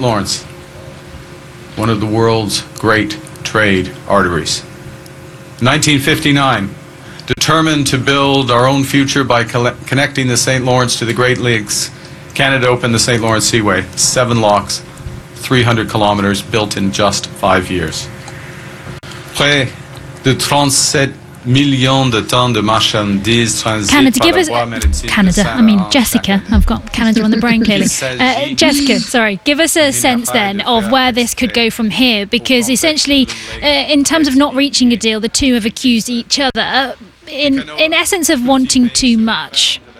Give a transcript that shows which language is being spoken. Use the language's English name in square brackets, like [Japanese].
[English] Lawrence, one of the world's great trade arteries. 1959. Determined to build our own future by connecting the St. Lawrence to the Great Lakes, Canada opened the St. Lawrence Seaway, 7 locks, 300 kilometers, built in just 5 years. [French] Près de 37 millions de tonnes de marchandises transitées par la voie maritime. [English] Canada, I mean, Jessica, I've got Canada on the brain clearly. Jessica, sorry, give us a sense then of where this could go from here, because essentially, in terms of not reaching a deal, the two have accused each other, in essence, of wanting too much.